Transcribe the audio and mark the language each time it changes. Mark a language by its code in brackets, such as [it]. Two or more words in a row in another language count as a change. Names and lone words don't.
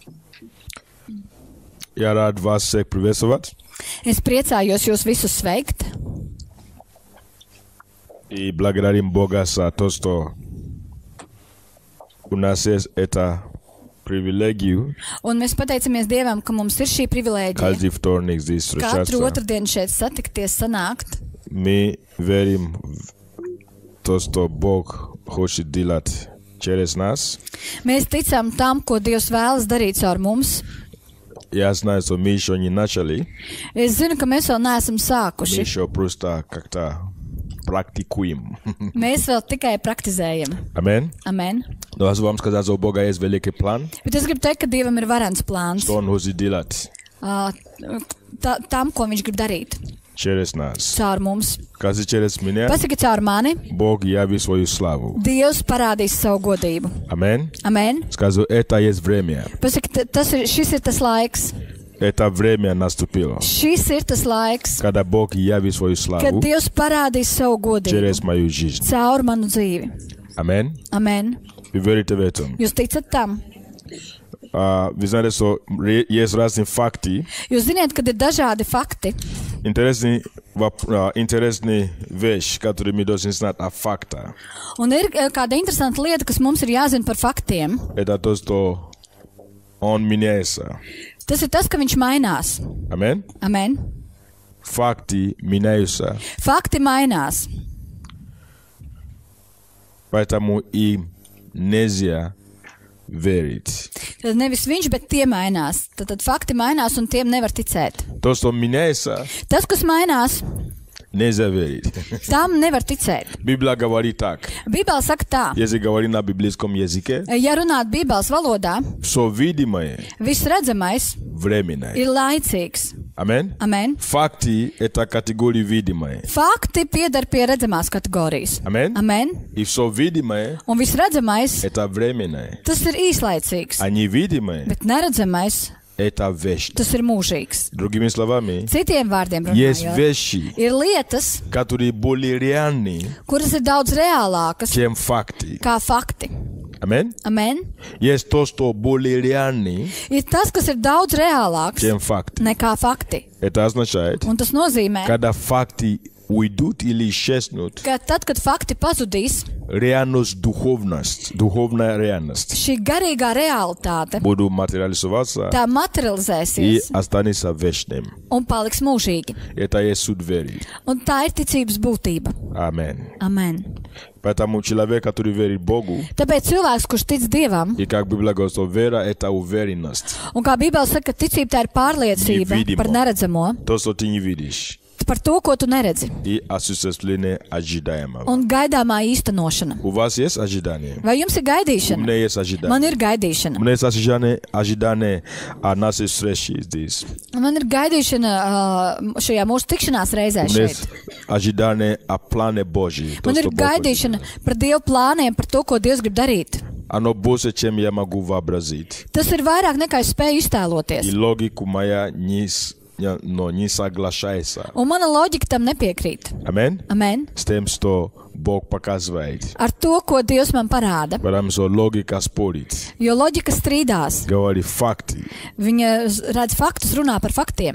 [ru] Я рад вас всех приветствовать. [lv] Es priecājos jūs visus sveikt [ru] И благодарим Бога за то, что у нас есть это привилегию [lv] un mēs pateicamies Dievam, ka mums ir šī privilēģija [ru] каждый вторник здесь [lv] katru [ru] встречаться. [lv] otrdienu šeit satikties, sanākt. [ru] Мы верим в то, что Бог хочет делать через нас. [lv] Mēs ticam tam, ko Dievs vēlas darīt caur mums. [ru] Я знаю, что мы еще не начали. [lv] Es zinu, ka mēs vēl neesam [ru] Мы [lv] sākuši. [ru] еще просто как-то практикуем. [lv] Mēs vēl tikai praktizējam. [ru] Amen. [lv] Amen. [ru] Но я вам сказать, что у Бога есть великий план, [lv] Bet es gribu teikt, ka Dievam ir varens plāns [ru] что Он хочет делать [lv] tam, ko viņš grib darīt [ru] через нас. [lv] caur mums. [ru] Каждый через меня [lv] Pasaki caur mani, [ru] Бог явит свою славу. [lv] Dievs parādīs savu godību. [ru] Amen. [lv] Amen. [ru] Скажу, это есть время. [lv] Pasaki, šis ir tas laiks. [ru] Это время наступило. [lv] Šis ir tas laiks, [ru] Когда Бог явит свою [lv] kad [ru] славу [lv] Dievs parādīs savu godību [ru] через мою жизнь. [lv] caur manu dzīvi. [ru] Amen. [lv] Amen. [ru] Вы верите в этом? [lv] Jūs ticat tam? [ru] Вы знаете, что есть разные факты. [lv] Jūs ziniet, kad ir dažādi fakti. [ru] Интересные вещи, которые мы должны знать о фактах. [lv] Un ir kāda interesanta lieta, kas mums ir jāzina par faktiem. [ru] Это то, что Он меняется. [lv] Tas ir tas, ka viņš mainās. [ru] Amen. [lv] Amen. [ru] Факты меняются. [lv] Fakti mainās. [ru] Поэтому им нельзя верить. [lv] Tad nevis viņš, bet tie mainās. Tad fakti mainās un tiem nevar ticēt. [ru] То, что меняется, [lv] Tas, kas mainās, [ru] нельзя верить. [lv] tam nevar ticēt. [ru] Библия говорит так. [lv] Bībele saka tā, [ru] Если говорить на библейском языке, [lv] ja runāt Bībeles valodā, [ru] все видимое [lv] viss redzamais [ru] временное. [lv] ir laicīgs. [ru] Amen. [lv] Amen. [ru] Факты – это категории видимые. [lv] Fakti piedar pie redzamās kategorijas. [ru] Amen. [lv] Amen. [ru] И все видимое [lv] Un viss redzamais, – [ru] это временное. [lv] tas ir īslaicīgs, [ru] А невидимое [lv] bet neredzamais, – [ru] это вещь. [lv] tas ir mūžīgs. [ru] Другими словами, [lv] Citiem vārdiem [ru] есть [lv] runājot, [ru] вещи, [lv] ir lietas, [ru] которые более реальны, [lv] kuras ir daudz reālākas [ru] чем факты. [lv] kā fakti. [ru] Amen. [lv] Amen. [ru] Есть то, что более реальны, [lv] Ir tas, kas ir daudz reālāks [ru] чем факты. [lv] nekā fakti. [ru] Это означает, [lv] Un tas nozīmē, [ru] когда факты уйдут или исчезнут, [lv] ka tad, kad fakti pazudīs, [ru] реальность, духовная реальность [lv] šī garīgā realitāte, [ru] будут материализоваться [lv] tā [ru] и [lv] materializēsies [ru] останется вечным. [lv] un paliks mūžīgi. [ru] Это есть суд веры. [lv] Un tā ir ticības būtība. [ru] Amen. [lv] Amen. [ru] Поэтому человек, который верит Богу, [lv] Tāpēc cilvēks, kurš tic Dievam, [ru] и как Библия говорит, что вера – это уверенность. [lv] un kā Bībele saka, ka ticība tā ir pārliecība [ru] Nevidimo. [lv] par neredzamo, [ru] То, что ты не видишь, [lv] par to, ko tu neredzi, [ru] и осуществление ожидаемого. [lv] un gaidāmā īstenošana. [ru] У вас есть ожидание? [lv] Vai jums ir [ru] У [lv] gaidīšana? [ru] меня есть [lv] Man [ru] ожидание. [lv] ir gaidīšana. [ru] У меня есть ожидание о нашей встрече здесь. [lv] Man ir gaidīšana šajā mūsu tikšanās reizē [ru] У меня [lv] šeit. [ru] есть ожидание о плане Божьем. То, [lv] Man ir [ru] что Бог хочет [lv] gaidīšana [ru] делать. [lv] par Dieva plāniem, par to, ko Dievs grib darīt. [ru] Оно больше, чем я могу вообразить. [lv] Tas ir vairāk nekā es spēju [ru] И [lv] iztēloties. [ru] логику моя не соглашается. [lv] Un mana loģika tam nepiekrīt. [ru] Amen? [lv] Amen. [ru] С тем, что Бог показывает. [lv] Ar to, ko Dievs man parāda. [ru] Потому что логика спорит. [lv] Jo loģika strīdās. [ru] Говорит факты. [lv] Viņa redz faktus, runā par faktiem.